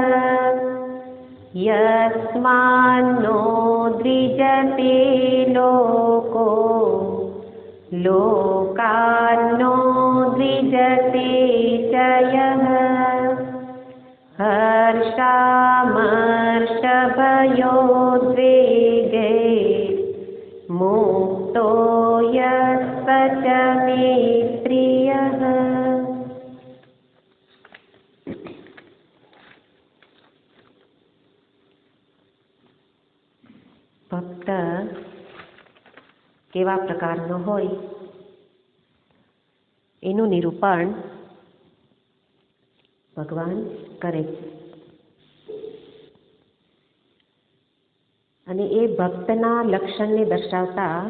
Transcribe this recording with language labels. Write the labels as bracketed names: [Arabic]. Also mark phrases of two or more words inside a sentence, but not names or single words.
[Sanskrit] यस्मान्नो द्विजते लोको लोकान्नो द्विजते च यः। हर्षामर्षभयोद्वेगै मुक्तो यः स च मे प्रियः। [Gujarati] ભક્ત કેવા પ્રકારનો હોય એનું નિરૂપણ ભગવાન કરે છે અને એ ભક્તના લક્ષણને દર્શાવતા